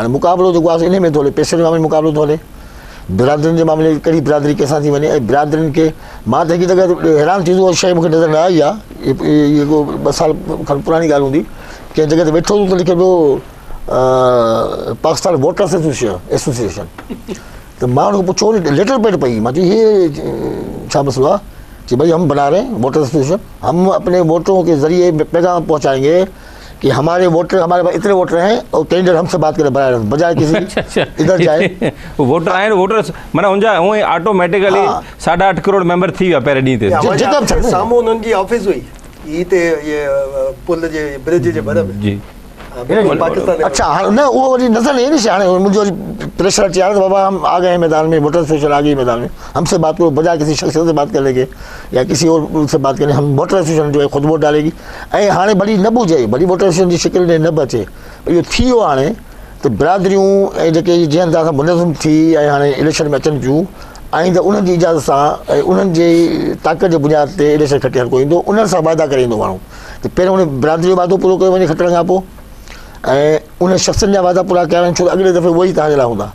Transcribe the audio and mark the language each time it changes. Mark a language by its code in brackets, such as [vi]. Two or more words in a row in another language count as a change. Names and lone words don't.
[sd] हाणे मुक़ाबिलो जेको आहे इन में थो हले, पैसे जे मामले में मुक़ाबिलो थो हले, बिरादरियुनि जे मामले में कहिड़ी बिरादरी कंहिंसां थी वञे, ऐं बिरादरियुनि खे मां त हिकु दफ़े हैरान थींदो, उहा शइ मूंखे नज़र न आई आहे, इहे को 2 साल खनि पुराणी ॻाल्हि हूंदी, कंहिं जॻह ते वेठो हूंदो त लिखे पियो पाकिस्तान वोटर्स एसोसिएशन, त मां उनखां पुछो लेटर पैड पई, मां चई हे छा मसलो आहे, [hi] कि भाई हम बना रहे हैं वोटर एसोसिएशन, हम अपने वोटरों के ज़रिए पैगाम पहुँचाएंगे कि हमारे वोटर, हमारे पास इतने वोटर हैं और कैंडिडेट हमसे बात करे बजाय किसी इधर जाए। [sd] वोटर आहिनि, वोटर माना उनजा हूअं ई ऑटोमेटिकली 8.5 करोड़ मेंबर थी विया पहिरें ॾींहं ते, साम्हूं उन्हनि जी ऑफिस हुई ई ते पुल जे ब्रिज जे भर में जी, पाकिस्तान [hi] अच्छा हाँ न वो वरी नज़र नहीं नी हाँ मुझे प्रेशर अचे आ बाबा हम आ गए मैदान में, वोटर एसोसिएशन आ गई मैदान में, हमसे बात करो, बजाय किसी शख्स से बात करने के या किसी और से बात करें, हम वोटर एसोसिएशन जो है खुद वोट डालेगी। [sd] ऐं हाणे भली न बुझे, भली वोटर एसोसिएशन की शिकिल में न बि अचे, इहो थी वियो हाणे त बिरादरियूं ऐं जेके जीअं अंदाज़ सां मुनज़िम थी ऐं हाणे इलेक्शन में अचनि पियूं ऐं त उन्हनि जी इजाज़त सां ऐं उन्हनि जी ताक़त जे बुनियाद ते इलेक्शन खटे हर कोई ईंदो, उन्हनि सां वाइदा करे ईंदो माण्हू। त पहिरियों उन बिरादरी जो वाइदो पूरो कयो वञे खटण खां पोइ ऐं उन शख़्सनि जा वाइदा पूरा कया वञनि, छो त अॻिले दफ़े उहो ई तव्हांजे लाइ हूंदा।